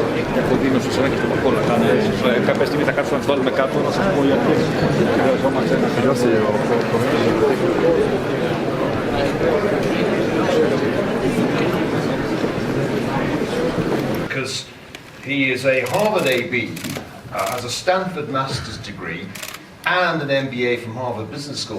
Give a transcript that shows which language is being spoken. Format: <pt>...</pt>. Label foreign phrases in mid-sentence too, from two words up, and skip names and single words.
<el>έχω δίνει στο σένα και στο Πακό να κάνει. Κάποια στιγμή θα κάτσω να τους βάλουμε κάτω, να σας πω γιατί χρειαζόμαστε ένα φιλόσοφο.</el> <en>Because he is a Harvard AB, has a Stanford master's degree, and an MBA from Harvard Business School.</en>